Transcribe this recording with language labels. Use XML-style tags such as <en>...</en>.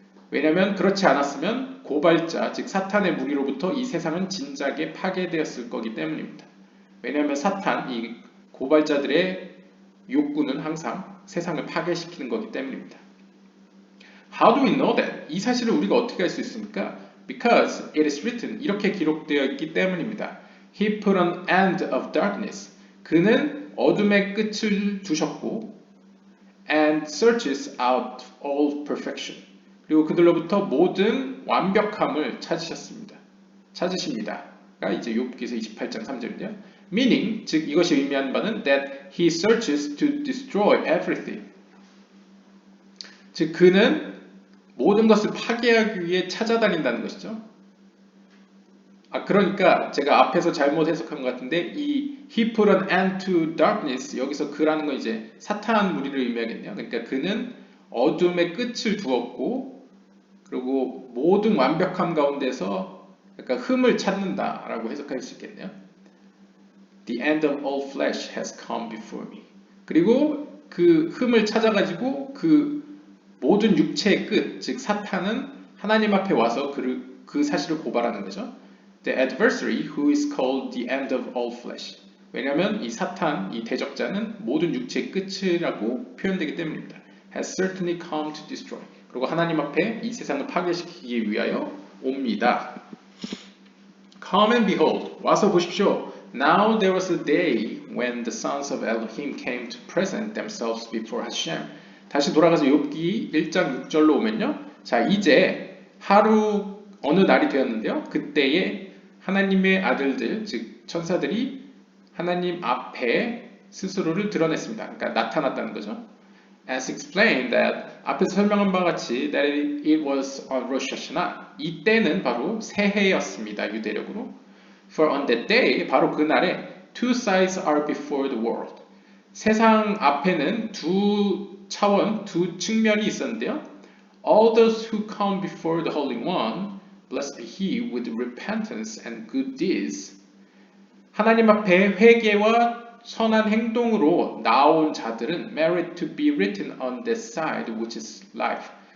<ko>왜냐하면 그렇지 않았으면 고발자, 즉 사탄의 무리로부터 이 세상은 진작에 파괴되었을 거기 때문입니다. 왜냐하면 이 고발자들의 욕구는 항상 세상을 파괴시키는 거기 때문입니다.</ko> <en>How do we know that?</en> <ko>이 사실을 우리가 어떻게 알 수 있습니까?</ko> <en>Because it is written,</en> <ko>이렇게 기록되어 있기 때문입니다.</ko> <en>He put an end of darkness.</en> <ko>그는 어둠의 끝을 두셨고</ko> <en>and searches out all perfection.</en> <ko>그리고 그들로부터 모든 완벽함을 찾으십니다. 가 이제 욥기서 28장 3절인데요.</ko> <en>Meaning,</en> <ko>즉 이것이 의미하는 바는</ko> <en>that he searches to destroy everything.</en> <ko>즉 그는 모든 것을 파괴하기 위해 찾아다닌다는 것이죠. 그러니까 제가 앞에서 잘못 해석한 것 같은데 이</ko> <en>he put an end to darkness</en> <ko>여기서 그라는 건 이제 사탄 무리를 의미하겠네요. 그러니까 그는 어둠의 끝을 두었고 그리고 모든 완벽함 가운데서 약간 흠을 찾는다라고 해석할 수 있겠네요.</ko> <en>The end of all flesh has come before me.</en> <ko>그리고 그 흠을 찾아가지고 그 모든 육체의 끝, 즉 사탄은 하나님 앞에 와서 그 사실을 고발하는 거죠.</ko> <en>The adversary who is called the end of all flesh.</en> <ko>왜냐하면 이 사탄, 이 대적자는 모든 육체의 끝이라고 표현되기 때문입니다.</ko> <en>Has certainly come to destroy.</en> <ko>그리고 하나님 앞에 이 세상을 파괴시키기 위하여 옵니다.</ko> <en>Come and behold.</en> <ko>와서 보십시오.</ko> <en>Now there was a day when the sons of Elohim came to present themselves before Hashem.</en> <ko>다시 돌아가서 욥기 1장 6절로 오면요. 자, 이제 어느 날이 되었는데요. 그때에 하나님의 아들들, 즉 천사들이 하나님 앞에 스스로를 드러냈습니다. 그러니까 나타났다는 거죠.</ko> <en>As explained that</en> <ko>앞에서 설명한 바와 같이</ko> <en>that it was on Rosh Hashanah.</en> <ko>이때는 바로 새해였습니다. 유대력으로.</ko> <en>For on that day,</en> <ko>바로 그날에</ko> <en>two sides are before the world.</en> <ko>세상 앞에는 두 차원, 두 측면이 있었는데요.</ko> <en>All those who come before the Holy One, blessed be he with repentance and good deeds.</en> <ko>하나님 앞에 회개와 선한 행동으로 나온 자들은</ko> <en>merit to be written on the side which is life.</en>